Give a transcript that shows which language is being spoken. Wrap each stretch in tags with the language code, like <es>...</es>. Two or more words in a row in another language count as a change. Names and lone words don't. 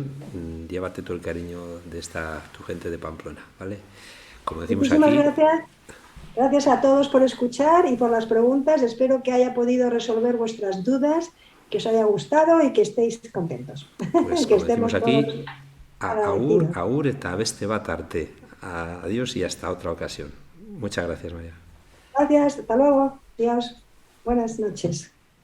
<es>Llévate todo el cariño de tu gente de Pamplona, ¿vale? Como decimos Muchísimas aquí... gracias. Gracias a todos por escuchar y por las preguntas. Espero que haya podido resolver vuestras dudas, que os haya gustado y que estéis contentos. Pues que como decimos aquí, agradecidos.</es> <eu>agur eta beste bat arte.</eu> <es>Adiós y hasta otra ocasión. Muchas gracias, María. Gracias, hasta luego. Adiós. Buenas noches.</es>